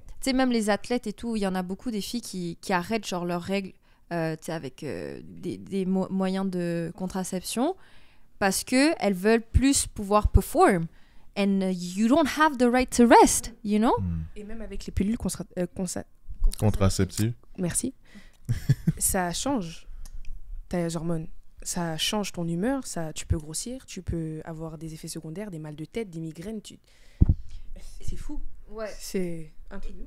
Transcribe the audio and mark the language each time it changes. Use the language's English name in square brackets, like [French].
[French] Tu sais, même les athlètes et tout, il y en a beaucoup des filles qui arrêtent, genre, leurs règles avec des moyens de contraception parce qu'elles veulent plus pouvoir perform. [English] And you don't have the right to rest, you know? [French] Et même avec les pilules contraceptives. Merci. Ça change tes hormones. Ça change ton humeur. Tu peux grossir, tu peux avoir des effets secondaires, des mal de tête, des migraines. C'est fou. Ouais. C'est un truc.